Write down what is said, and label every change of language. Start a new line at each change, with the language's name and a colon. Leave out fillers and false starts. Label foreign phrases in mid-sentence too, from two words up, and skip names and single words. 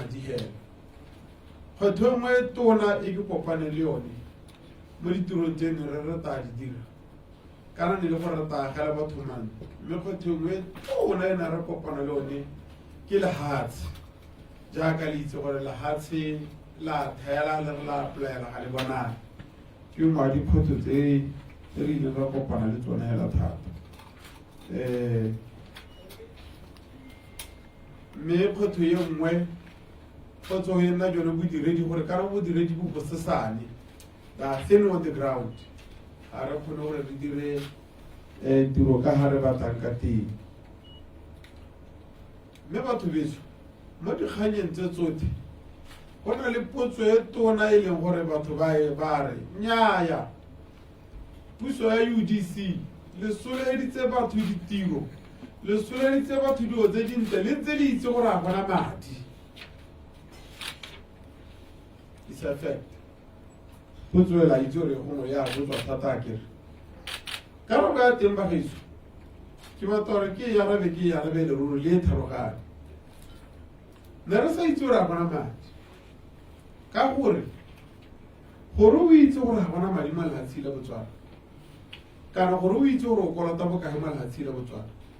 Tswana: madi hela kgwetho nngwe tona e ke kopane le yone mo ditirong tse ne re reta di dira kana ne le gore re taagela batho mane mme kgwetho nngwe tona e na re kopana le yone ke lehatshe jaaka le itse gore lehatshe la thayela le re la applyela ga le bonale ke ngwe a dikgwetho tse re ile ra kopana le tsone hela thata mme kgwetho ye nngwe kgwetho e nna jone bodiredi gore kana bodiredi bo bosesane ba
English: thin on the ground
Tswana: ga re kgone gore re dire tiro ka ga re batlang ka teng mme batho beso mo dikganyeng tse tsotlhe go na le potso e tona e leng gore batho ba re nnyaya puso ya UDC le soleditse batho ditiro le soleditse batho dilo tse dintle le ntse le itse gore a bona madi
English: is a fact
Tswana: potso e la itse gore gongwe ya botswa thata a kere karabo ya teng bagiso ke batla gore ke yarabe ke yarabe leruro le e tharogane ne re sa itse gore a bona madi ka gore o itse gore a bona madi mo lehatshi la Botswana kana gore o itse gore o kolota bokae mo lehatshi la Botswana